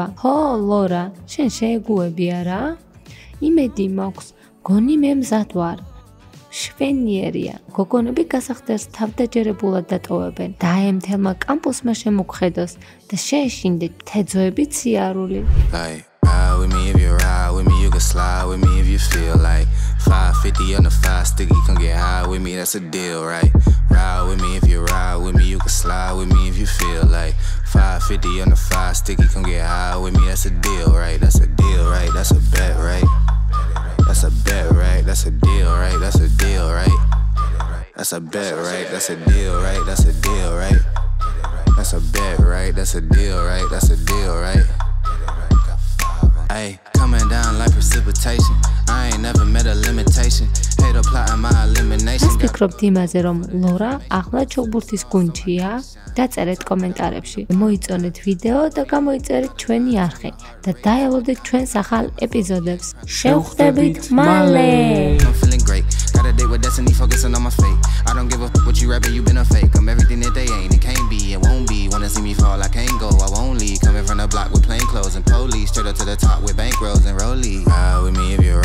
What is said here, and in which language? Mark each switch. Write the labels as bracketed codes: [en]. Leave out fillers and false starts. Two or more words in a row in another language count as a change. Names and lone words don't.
[ka] ხო, ლორა, შენ შეეგუები არა? იმედი მაქვს, გონი მე მზად ვარ. შვენიერია. გოგონები გასახდერს თავდაჯერებულად დატოვებენ. დაემთელმა კამპუსმა შემოგხედოს და შეეშინდეთ თეძოებით სიარული. [en] Ride with me if you ride with me, you can slide with me if you feel like 550 on the 5 sticky, come get high with me, that's a deal, right? Ride with me if you ride with me, you can slide with me if you feel like 550 on the 5 sticky, come get high with me, that's a deal, right? That's a deal, right? That's a bet, right? That's a bet, right? That's a deal, right? That's a deal, right? That's a bet, right? That's a deal, right? That's a deal, right? That's a bet, right? That's a deal, right? That's a deal, right? Ay, coming down like precipitation. I ain't never met a limitation. Hate applying my elimination. [ka] ფიქრობთ იმაზე, რომ ლორა ახლა ჩოგბურთის გუნდშია? დაწერეთ კომენტარებში. მოიწონეთ ვიდეო და გამოიწერეთ ჩვენი არხი და დაელოდეთ ჩვენს ახალ ეპიზოდებს. შევხვდებით მალე. [en] I'm feeling great. Got a date with destiny, focusing on my fate. I don't give a fuck what you rapping, you been a fake. I'm everything that they ain't, it can't be, it won't be. Wanna see me fall, I can't go, I won't leave. Coming from the block with plain clothes and police, straight up to the top with bankrolls and rollies. Ride with me